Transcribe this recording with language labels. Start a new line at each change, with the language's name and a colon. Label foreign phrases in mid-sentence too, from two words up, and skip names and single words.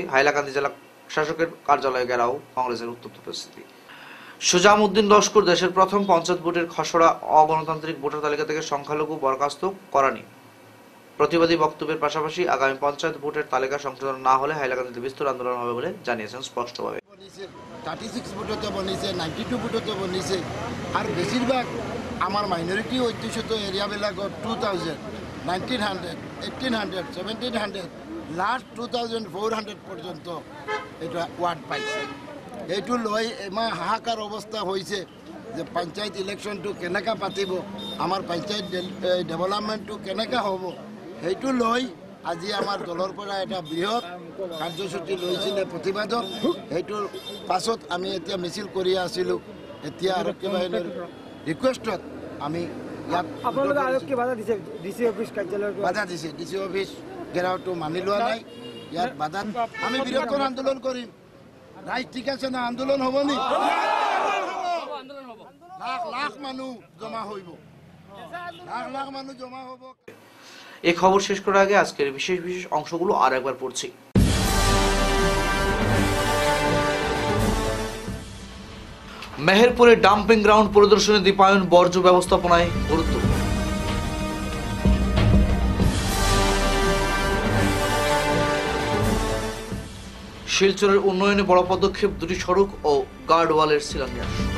Bangla: হাইলাকান্দি জেলা শাসকের কার্যালয়ে ঘেরাও কংগ্রেসের উত্তপ্ত পরিস্থিতি। সুজামুদ্দিন লস্কর দেশের প্রথম পঞ্চায়েত ভোটের খসড়া অগণতান্ত্রিক ভোটার তালিকা থেকে সংখ্যালঘু বরখাস্ত করানি প্রতিবাদী বক্তব্যের পাশাপাশি আগামী পঞ্চায়েত ভোটের তালিকা সংশোধন না হলে হাইলাকান্দিতে বিস্তর আন্দোলন হবে বলে জানিয়েছেন স্পষ্টভাবে।
Assamese: 36 ভোটতে বনিছে, 92 ভোটতে বনিছে, আর বেশিরভাগ আমার মাইনরিটি অধ্যুষিত এরিয়াবিলাকত 2000 1900, 1800, 1700, লাস্ট 2400 পর্যন্ত এটা ওয়ার্ড পাইছে। এইটো লৈ ইমান হাহাকাৰ অৱস্থা হৈছে যে পঞ্চায়ত ইলেকশ্যনটো কেনেকৈ পাতিব, আমাৰ পঞ্চায়ত ডেভেলপমেণ্টটো কেনেকৈ হ'ব, সেইটো লৈ আজি আমাৰ দলৰ পৰা এটা বৃহৎ কাৰ্যসূচী লৈছিলে প্ৰতিবাদত। সেইটোৰ পাছত আমি এতিয়া মিছিল কৰি আছিলোঁ। এতিয়া আৰক্ষী বাহিনীৰ ৰিকুৱেষ্টত আমি ইয়াত বাধা দিছে। ডি চি অফিচ ঘেৰাওটো মানি লোৱা নাই, ইয়াত বাধা। আমি বৃহত্তৰ আন্দোলন কৰিম। ৰাইজ ঠিক আছে না? আন্দোলন হ'ব নি? লাখ লাখ মানুহ জমা হইব, লাখ লাখ মানুহ জমা হ'ব।
Bangla: এই খবর শেষ করার আগে আজকের বিশেষ বিশেষ অংশগুলো আর একবার পড়ছি। মেহেরপুরে ডাম্পিং গ্রাউন্ড পরিদর্শনে দীপায়ন বর্জ্য ব্যবস্থাপনায় গুরুত্ব। শিলচরের উন্নয়নে বড় পদক্ষেপ, দুটি সড়ক ও গার্ডওয়ালের শিলান্যাস।